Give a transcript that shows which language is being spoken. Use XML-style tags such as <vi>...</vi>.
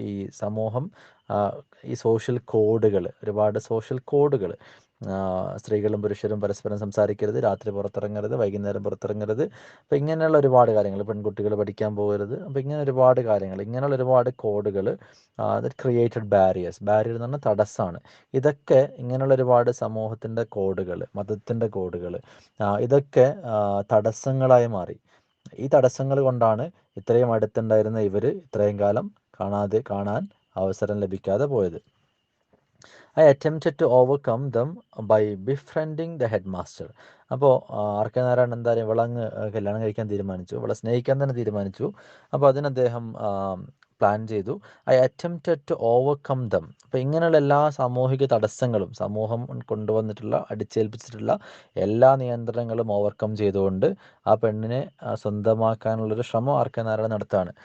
<ml>ഈ സമൂഹം ഈ സോഷ്യൽ കോഡുകൾ, ഒരുപാട് സോഷ്യൽ കോഡുകൾ, സ്ത്രീകളും പുരുഷരും പരസ്പരം സംസാരിക്കരുത്, രാത്രി പുറത്തിറങ്ങരുത്, വൈകുന്നേരം പുറത്തിറങ്ങരുത്, അപ്പോൾ ഇങ്ങനെയുള്ള ഒരുപാട് കാര്യങ്ങൾ, പെൺകുട്ടികൾ പഠിക്കാൻ പോകരുത്, അപ്പോൾ ഇങ്ങനെ ഒരുപാട് കാര്യങ്ങൾ, ഇങ്ങനെയുള്ള ഒരുപാട് കോഡുകൾ</ml> <en>that created barrier</en> <ml>എന്ന് പറഞ്ഞാൽ തടസ്സമാണ്. ഇതൊക്കെ ഇങ്ങനെയുള്ള ഒരുപാട് സമൂഹത്തിൻ്റെ കോഡുകൾ, മതത്തിൻ്റെ കോഡുകൾ, ഇതൊക്കെ തടസ്സങ്ങളായി മാറി. ഈ തടസ്സങ്ങൾ കൊണ്ടാണ് ഇത്രയും അടുത്തുണ്ടായിരുന്ന ഇവർ ഇത്രയും കാലം കാണാൻ അവസരം ലഭിക്കാതെ പോയത്.</ml> <en>I attempted to overcome them by befriending the headmaster.</en> <ml>അപ്പോൾ ആർ കെ നാരായണൻ എന്തായാലും ഇവളങ്ങ് കല്യാണം കഴിക്കാൻ തീരുമാനിച്ചു, ഇവളെ സ്നേഹിക്കാൻ തന്നെ തീരുമാനിച്ചു. അപ്പോൾ അതിന് അദ്ദേഹം പ്ലാൻ ചെയ്തു.</ml> <en>I attempted to overcome them.</en> <ml>അപ്പോൾ ഇങ്ങനെയുള്ള എല്ലാ സാമൂഹിക തടസ്സങ്ങളും, സമൂഹം കൊണ്ടുവന്നിട്ടുള്ള അടിച്ചേൽപ്പിച്ചിട്ടുള്ള എല്ലാ നിയന്ത്രണങ്ങളും ഓവർകം ചെയ്തുകൊണ്ട് ആ പെണ്ണിനെ സ്വന്തമാക്കാനുള്ളൊരു ശ്രമം ആർ കെ നാരായണൻ നടത്തുകയാണ്.</ml>